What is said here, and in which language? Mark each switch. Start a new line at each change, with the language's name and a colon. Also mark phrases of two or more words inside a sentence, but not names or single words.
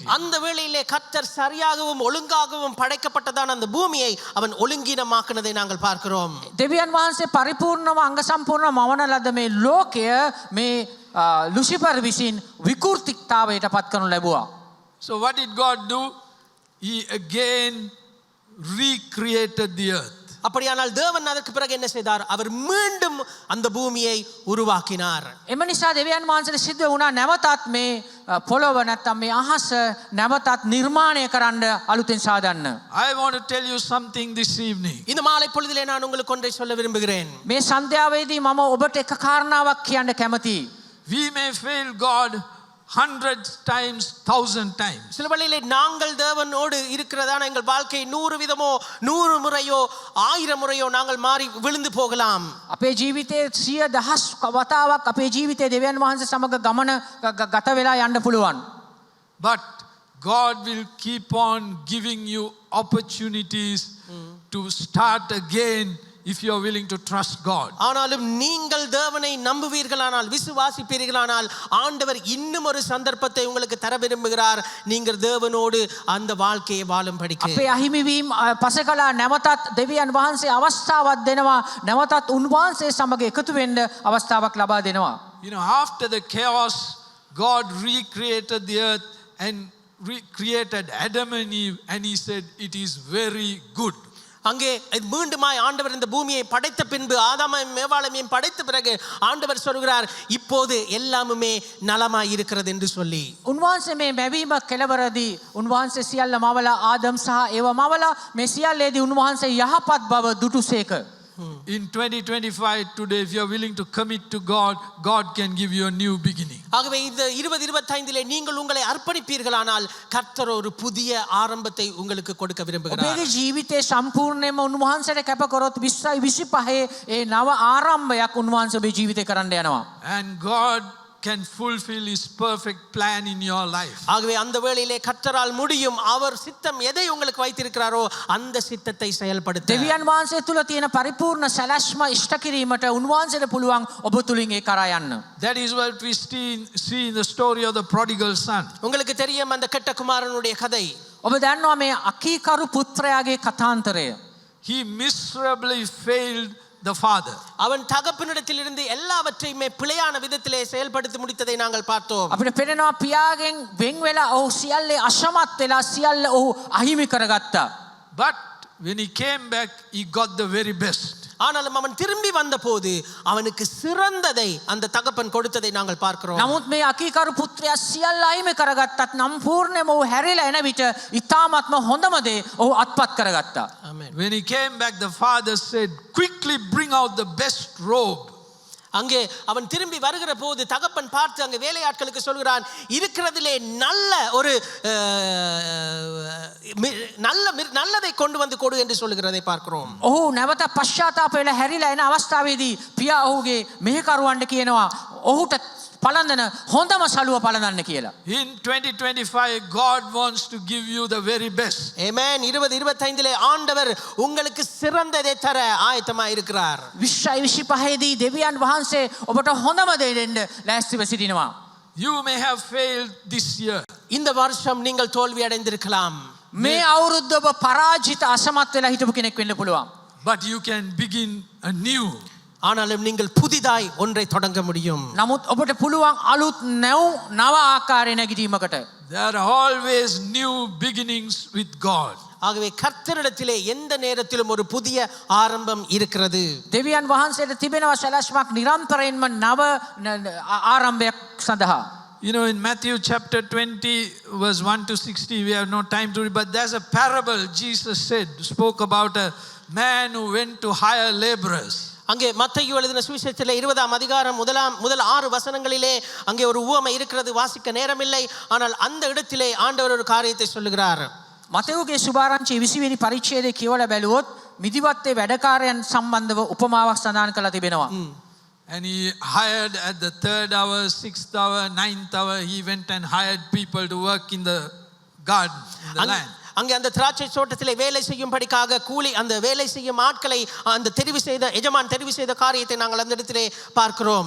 Tamil: அந்த வேளையிலே கர்த்தர் சரியாகவும் ஒழுங்காகவும் படைக்கப்பட்டதான அந்த பூமியை அவன் ஒழுங்கீனமாக்குனதை நாங்கள் பார்க்கிறோம்.
Sinhala: දෙවියන් වහන්සේ පරිපූර්ණව අංග සම්පූර්ණ මවන ලද මේ ලෝකය මේ ලුසිෆර් විසින් විකෘතිතාවයට පත් කරනු ලැබුවා.
English: So what did God do? He again recreated the earth.
Tamil: அப்படியானால் தேவன் அதற்கு பிறகு என்ன செய்தார்? அவர் மீண்டும் அந்த பூமியை உருவாக்கினார்.
Sinhala: එම නිසා දෙවියන් වහන්සේට සිද්ධ වුණා නැවතත් මේ පොළොව නැත්තම් මේ අහස නැවතත් නිර්මාණය කරන්න අලුතෙන් සාදන්න.
English: I want to tell you something this evening.
Tamil: இந்த மாலை பொழுதிலே நான் உங்களுக்கு ஒன்றை சொல்ல விரும்புகிறேன்.
Sinhala: මේ සන්ධ්‍යාවේදී මම ඔබට එක කාරණාවක් කියන්න කැමතියි.
English: We may fail God 100 times, 1000 times.
Tamil: சில வேளையிலே நாங்கள் தேவனோடு இருக்கிறதான எங்கள் வாழ்க்கை 100 விதமோ 100 முறையோ 1000 முறையோ நாங்கள் மாறி விழுந்து போகலாம்.
Sinhala: අපේ ජීවිතයේ 100,000 වතාවක් අපේ ජීවිතයේ දෙවියන් වහන්සේ සමග ගමන ගත වෙලා යන්න පුළුවන්.
English: But God will keep on giving you opportunities to start again if you are willing to trust God.
Tamil: ஆனாலும் நீங்கள் தேவனை நம்புவீர்களானால் விசுவாசிப்பீர்களானால் ஆண்டவர் இன்னும் ஒரு சந்தர்ப்பத்தை உங்களுக்கு தர விரும்புகிறார் நீங்கள் தேவனோடு அந்த வாழ்க்கையை வாழும்படிக்கு.
Sinhala: අපේ අහිමිවීම පසකලා නැවතත් දෙවියන් වහන්සේ අවස්ථාවක් දෙනවා. නැවතත් උන්වහන්සේ සමග එකතු වෙන්න අවස්ථාවක් ලබා දෙනවා.
English: You know, after the chaos, God recreated the earth and recreated Adam and Eve, and he said it is very good.
Tamil: அங்கே மீண்டுமாய் ஆண்டவர் இந்த பூமியை படைத்த பின்பு ஆதாமையும் மேவாளையும் படைத்த பிறகு ஆண்டவர் சொல்கிறார் இப்போது எல்லாமுமே நலமாய் இருக்கிறது என்று சொல்லி.
Sinhala: උන්වහන්සේ මේ මැවීම කෙලවරදී උන්වහන්සේ සියල්ල මවලා ආදම් සහ ඒව මවලා මේ සියල්ලේදී උන්වහන්සේ යහපත් බව දුටුසේක.
English: In 2025 today, if you are willing to commit to God, God can give you a new beginning.
Tamil: ஆகவே இந்த 2025 நீங்கள் உங்களை அர்ப்பணிப்பீர்களானால் கர்த்தர் ஒரு புதிய ஆரம்பத்தை உங்களுக்கு கொடுக்க விரும்புகிறார்.
Sinhala: ඔබේ ජීවිතේ සම්පූර්ණයෙන්ම උන්වහන්සේට කැප කරොත් 2025 ඒ නව ආරම්භයක් උන්වහන්සේ ඔබේ ජීවිතේ කරන්න යනවා.
English: And God can fulfill his perfect plan in your life.
Tamil: ஆகவே அந்த வேளையிலே கர்த்தரால் முடியும் அவர் சித்தம் எதை உங்களுக்கு வைத்திருக்கிறாரோ அந்த சித்தத்தை செயல்படுத்த.
Sinhala: දෙවියන් වහන්සේ තුල තියෙන පරිපූර්ණ සැලැස්ම ඉෂ්ට කිරීමට උන්වහන්සේට පුළුවන් ඔබ තුලින් ඒ කරා යන්න.
English: That is what we see in the story of the prodigal son.
Tamil: உங்களுக்கு தெரியும் அந்த கெட்ட குமாரனுடைய கதை.
Sinhala: ඔබ දන්නවා මේ අකීකරු පුත්‍රයාගේ කතාන්තරය.
English: He miserably failed the father.
Tamil: அவன் தகப்பனிடத்திலிருந்து எல்லாவற்றையுமே பிழையான விதத்திலே செயல்படுத்தி முடித்ததை நாங்கள் பார்த்தோம்.
Sinhala: අපිට පේනවා පියාගෙන් වෙන් වෙලා ඔහු සියල්ලේ අසමත් වෙලා සියල්ල ඔහු අහිමි කරගත්තා.
English: But when he came back, he got the very best.
Tamil: ஆனாலும் அவன் திரும்பி வந்தபோது அவனுக்கு சிறந்ததை அந்த தகப்பன் கொடுத்ததை நாங்கள் பார்க்கிறோம்.
Sinhala: නමුත් මේ අකීකරු පුත්‍රයා සියල්ල අහිමි කරගත්තත් සම්පූර්ණයෙන්ම ඔහු හැරිලා එන විට ඊ타ත්ම හොඳම දේ ඔහු අත්පත් කරගත්තා.
Tamil: ஆமென்.
English: When he came back, the father said, quickly bring out the best robe.
Tamil: அங்கே அவன் திரும்பி வருகிற போது தகப்பன் பார்த்து அங்கே வேலையாட்களுக்கு சொல்கிறான் இருக்கிறதிலே நல்ல ஒரு நல்லதை கொண்டு வந்து கொடு என்று சொல்கிறதை பார்க்கிறோம்.
Sinhala: ඔහු නැවත පශ්චාත්තාප වෙලා හැරිලා එන අවස්ථාවේදී පියා ඔහුගේ මෙහෙකරුවන්ට කියනවා ඔහුට පළඳන හොඳම සලුව පළඳන්න කියලා.
English: In 2025, God wants to give you the very best. Amen.
Tamil: 2025 ஆண்டவர் உங்களுக்கு சிறந்ததை தர ஆயத்தமாக இருக்கிறார்.
Sinhala: 2025 දී දෙවියන් වහන්සේ ඔබට හොඳම දේ දෙන්න ලෑස්තිව සිටිනවා.
English: You may have failed this year.
Tamil: இந்த வருஷம் நீங்கள் தோல்வி அடைந்திருக்கலாம்.
Sinhala: මේ අවුරුද්ද ඔබ පරාජිත අසමත් වෙලා හිටපු කෙනෙක් වෙන්න පුළුවන්.
English: But you can begin anew.
Tamil: ஆனாலும் நீங்கள் புதிதாய் ஒன்றை தொடங்க முடியும்.
Sinhala: නමුත් ඔබට පුළුවන් අලුත් නව ආකාරය නැගිටීමකට.
English: There are always new beginnings with God.
Tamil: ஆகவே கர்த்தரிடத்திலே எந்த நேரத்திலும் ஒரு புதிய ஆரம்பம் இருக்கிறது.
Sinhala: දෙවියන් වහන්සේට තිබෙනවා සැලැස්මක් නිරන්තරයෙන්ම නව ආරම්භයක් සඳහා.
English: You know, in Matthew chapter 20, verse 1 to 60, we have no time to read, but there's a parable Jesus spoke about a man who went to hire laborers.
Tamil: அங்கே மத்தேயு எழுதின சுவிசேஷத்திலே 20ஆம் அதிகாரம் முதல் 6 வசனங்களிலே அங்கே ஒரு உவமை இருக்கிறது, வாசிக்க நேரமில்லை. ஆனால் அந்த இடத்திலே ஆண்டவர் ஒரு காரியத்தை சொல்லுகிறார்.
Sinhala: මතෙව්ගේ සුභාරංචි 20 වෙනි පරිච්ඡේදයේ කියවලා බැලුවොත් මිදිවත්තේ වැඩකාරයන් සම්බන්ධව උපමාවක් සඳහන් කරලා තිබෙනවා.
English: And he hired at the 3rd hour, 6th hour, 9th hour, he went and hired people to work in the garden, in the land.
Tamil: அங்கே அந்த திராட்சை தோட்டத்திலே வேலை செய்யும்படிக்காக கூலி அந்த வேலை செய்யும் ஆட்களை அந்த எஜமான் தெரிவு செய்த காரியத்தை நாங்கள் அந்த இடத்திலே பார்க்கிறோம்.